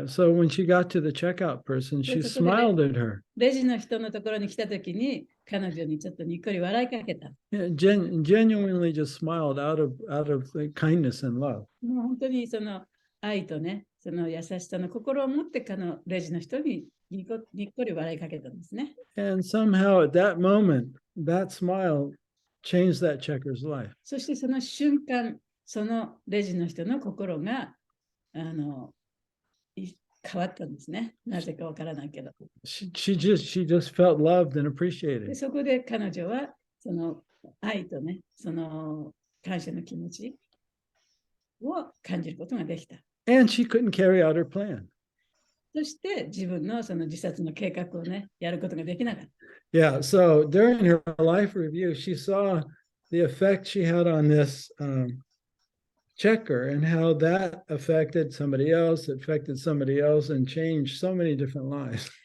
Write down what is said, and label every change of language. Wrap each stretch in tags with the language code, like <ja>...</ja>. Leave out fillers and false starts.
<en>Yeah, so when she got to the checkout person, she smiled at her.</en> <ja>レジの人のところに来たときに、彼女にちょっとにっこり笑いかけた。</ja> <en>Yeah, genuinely just smiled out of kindness and love.</en> <ja>もう本当に愛とね、その優しさの心を持ってレジの人ににっこり笑いかけたんですね。</ja> <en>And somehow at that moment, that smile changed that checker's life.</en> <ja>そしてその瞬間、そのレジの人の心が変わったんですね。なぜかわからないけど。</ja> <en>She just felt loved and appreciated.</en> <ja>でそこで彼女はその愛とね、その感謝の気持ちを感じることができた。</ja> <en>And she couldn't carry out her plan.</en> <ja>そして自分のその自殺の計画をね、やることができなかった。</ja> <en>Yeah, so during her life review, she saw the effect she had on this checker and how that affected somebody else, and changed so many different lives.</en>